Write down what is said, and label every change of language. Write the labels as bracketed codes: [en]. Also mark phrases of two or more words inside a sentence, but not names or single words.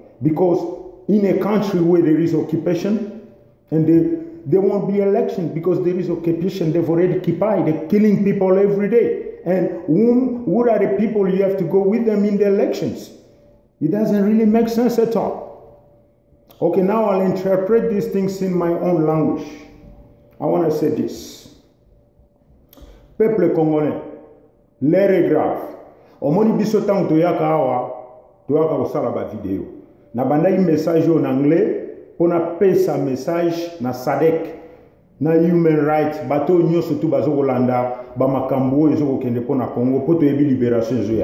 [en] Because in a country where there is occupation and there won't be election because there is occupation, they've already occupied, they're killing people every day. And who are the people you have to go with them in the elections? It doesn't really make sense at all. Okay, now I'll interpret these things in my own language. I want to say this. [fr] Peuple congolais, l'heure est grave. [ln] Omoni biso tang toyaka awa, toyaka kosala ba video. Na banda yi message [fr] en anglais, [ln] pona pesa message na SADC, na [en] human rights, [ln] bato nyonso tu bazo kolanda, ba makambo ezo kokende pona Congo, poto yebi libération zoya.